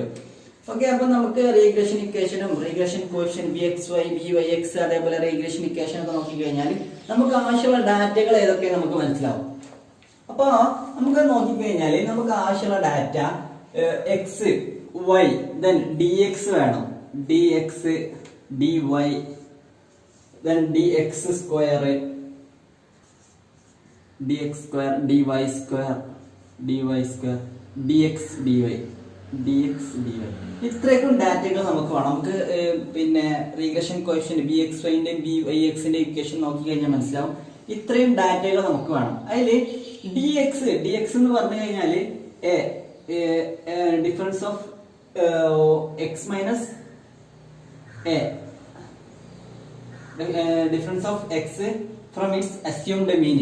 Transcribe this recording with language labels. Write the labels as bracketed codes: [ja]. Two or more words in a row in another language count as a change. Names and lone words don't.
[ml] ഓക്കെ, അപ്പൊ നമുക്ക് [en] regression equation regression coefficient b x y b y x [ml] അതേപോലെ [en] regression equation [ml] ഒക്കെ നോക്കി കഴിഞ്ഞാൽ നമുക്ക് ആവശ്യമുള്ള ഡാറ്റകൾ ഏതൊക്കെ നമുക്ക് മനസ്സിലാവും. അപ്പൊ നമുക്ക് നോക്കിക്കഴിഞ്ഞാല് നമുക്ക് ആവശ്യമുള്ള [en] data x y then d x [ml] വേണം, [en] d x d y then dx square dy square dx dy [ml] ഇത്രയൊക്കെ ഡാറ്റകൾ നമുക്ക് വേണം. നമുക്ക് പിന്നെ [en] regression coefficient b x y b y x equation [ml] നോക്കി കഴിഞ്ഞാൽ മനസ്സിലാവും. ഇത്രയും ഡാറ്റകൾ നമുക്ക് വേണം. [en] അതില് d x [ml] എന്ന് പറഞ്ഞു കഴിഞ്ഞാല് [en] difference of x minus a, difference of x from its assumed mean.